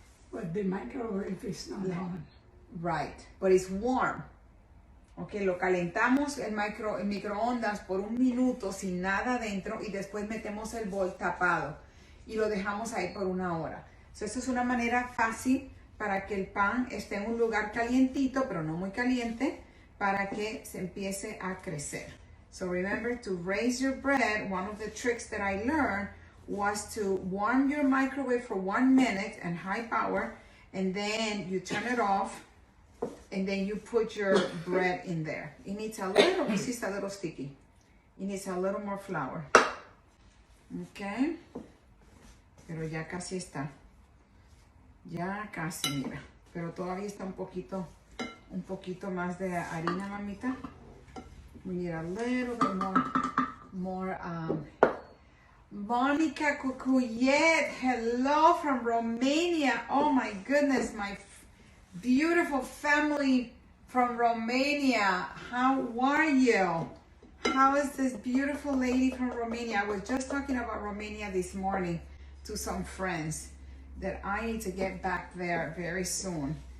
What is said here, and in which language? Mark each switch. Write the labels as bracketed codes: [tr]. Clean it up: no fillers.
[en] But the microwave is not on. Right, but it's warm. [es] Ok, lo calentamos el microondas por 1 minuto sin nada dentro y después metemos el bol tapado y lo dejamos ahí por 1 hora. So, eso es una manera fácil para que el pan esté en un lugar calientito, pero no muy caliente, para que se empiece a crecer. [en] So remember to raise your bread. One of the tricks that I learned was to warm your microwave for 1 minute and high power, and then you turn it off, and then you put your bread in there. It needs a little sticky. It needs a little more flour. Okay. [es] Pero ya casi está. Ya casi, mira. Pero todavía está un poquito un poquito más de harina, mamita. [en] We need a little bit more. Monica Kukuyet, hello from Romania. Oh my goodness, my beautiful family from Romania. How are you? How is this beautiful lady from Romania? I was just talking about Romania this morning to some friends that I need to get back there very soon.